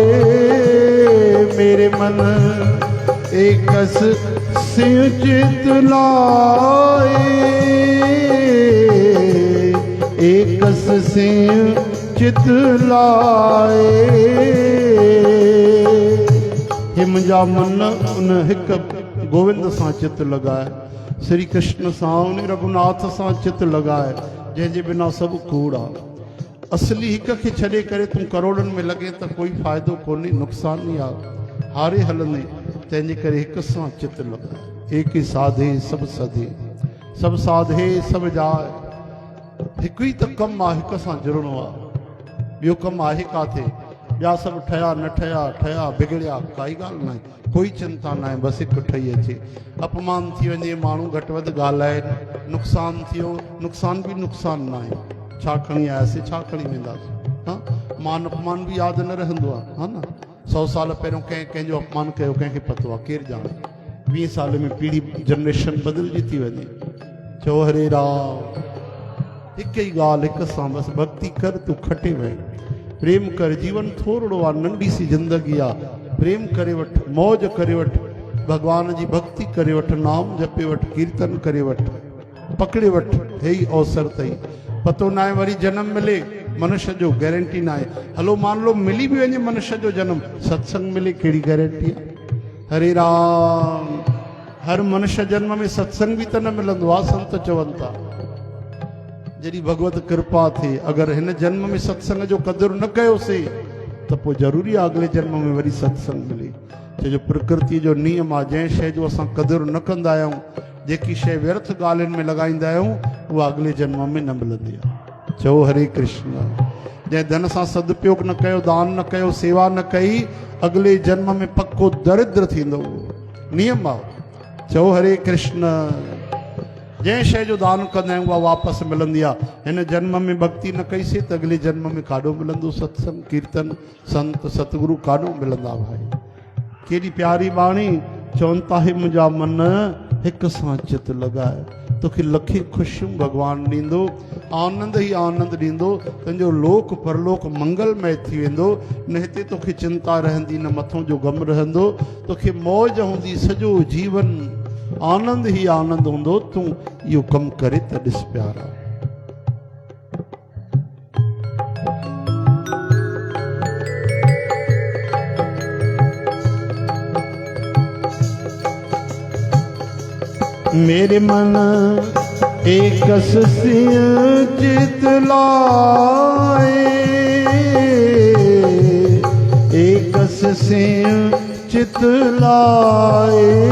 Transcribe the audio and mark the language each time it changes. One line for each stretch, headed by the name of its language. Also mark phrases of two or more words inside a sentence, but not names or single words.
Punjabi: ਮੇਰੇ ਮਨ ਏਕਸ ਸਿੰਘ ਚਿਤ ਲਾਏ, ਏਕਸ ਸਿੰਘ ਚਿਤ ਲਾਏ।
Sindhi: हे मुंहिंजा मन उन हिक गोविंद सां चित लॻाए, श्री कृष्ण सां उन रघुनाथ सां चित लॻाए, जंहिंजे बिना सभु कूड़ आहे। असली हिक खे छॾे करे तूं करोड़नि में लॻे त कोई फ़ाइदो कोन्हे, नुक़सान ई आहे, हारे हलंदे। तंहिंजे करे हिक सां चित लॻाए।
Hindi: एक ही साधे सभु सधे, सभु साधे सभु जाए।
Sindhi: हिकु ई त कमु आहे, हिक सां जुड़णो आहे। ॿियो कमु आहे काथे? ॿिया सभु ठहिया न ठहिया, ठहिया बिगड़िया, काई ॻाल्हि न आहे, कोई चिंता न आहे। बसि हिकु ठही अचे। अपमान थी वञे, माण्हू घटि वधि ॻाल्हाइनि, नुक़सान थियो, नुक़सान बि नुक़सान न आहे। छा खणी आयासीं, छा खणी वेंदासीं? हा, मान अपमान बि यादि न रहंदो आहे, हा न। 100 साल पहिरियों कंहिंजो अपमान कयो, कंहिंखे पतो आहे, केरु ॼाणे। 20 साल में पीढ़ी जनरेशन बदिलजी थी वञे। चओ हरे राम, हिक ई ॻाल्हि, हिक सां बसि भक्ति कर, तूं खटे वञ। प्रेम कर, जीवन थोरो आहे, नंढी सी ज़िंदगी आहे। प्रेम करे वठ, मौज करे वठ, भगवान जी भक्ति करे वठ, नाम जपे वठ, कीर्तन करे वठ, पकड़े वठ। हे ई अवसर अथई। पतो न आहे वरी जन्म मिले, मनुष्य जो गारंटी न आहे। हलो
Hindi: मान लो
Sindhi: मिली बि वञे मनुष्य जो जन्म, सत्संग मिले, कहिड़ी गारंटी आहे? हरे राम। हर मनुष्य जन्म में सत्संग
Hindi: भी तो
Sindhi: न मिलंदो आहे, संत चवनि था। जॾहिं भगवत कृपा थिए, अगरि हिन जन्म में सत्संग जो क़दुरु न कयोसीं त पोइ ज़रूरी आहे अॻिले जन्म में वरी सत्संग मिले। छो जो प्रकृति जो नियम आहे, जंहिं शइ जो असां क़दुरु न कंदा आहियूं, जेकी शइ व्यर्थ ॻाल्हियुनि में लॻाईंदा आहियूं, उहा अॻिले जन्म में न मिलंदी आहे। चओ हरे कृष्ण। जंहिं धन सां सदुपयोग न कयो, दान न कयो, सेवा न कई, अॻिले जन्म में पको दरिद्र थींदो, नियम आहे। चओ हरे कृष्ण। जंहिं शइ जो दान कंदा आहियूं उहा वापसि मिलंदी आहे। हिन जन्म में भक्ति न कईसीं त अॻिले जन्म में काॾो मिलंदो सत्संग, कीर्तन, संत, सतगुरु काॾो मिलंदा भाई। केॾी प्यारी बाणी। चवनि था, हे मुंहिंजा मन हिक सां चित लॻाए, तोखे लखे ख़ुशियूं भॻवानु ॾींदो, आनंद ई आनंद ॾींदो। तुंहिंजो लोक परलोक मंगलमय थी वेंदो। न हिते तोखे चिंता रहंदी, न मथों जो ग़म रहंदो। तोखे मौज हूंदी, सॼो जीवन आनंद ही आनंद हूंदो। तूं इहो कमु करे त ॾिस प्यारा।
Punjabi: ਮੇਰੇ ਮਨ ਏਕਸ ਸਿੰਘ ਚਿਤ ਲਾਏ, ਏਕਸ ਸਿੰਘ ਚਿਤ ਲਾਏ।